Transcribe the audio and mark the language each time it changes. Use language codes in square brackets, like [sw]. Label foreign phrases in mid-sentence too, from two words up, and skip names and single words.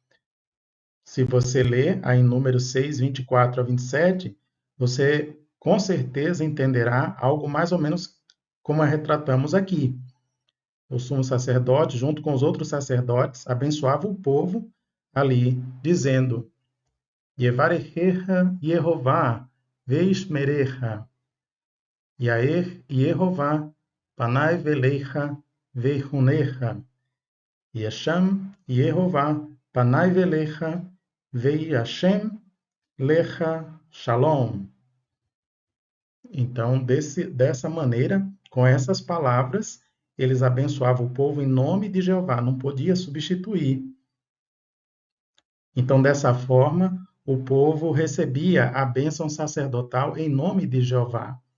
[pt] Se você ler aí em Números 6, 24 a 27, você com certeza entenderá algo mais ou menos como retratamos aqui. O sumo sacerdote, junto com os outros sacerdotes, abençoava o povo ali, dizendo: [he] יברכך יהוה וישמרך יאר יהוה פניו אליך ויחנך ישא יהוה פניו אליך וישם לך שלום. [pt] Então, dessa maneira, com essas palavras, eles abençoavam o povo em nome de Jeová, não podia substituir. Então, dessa forma, o povo recebia a bênção sacerdotal em nome de Jeová.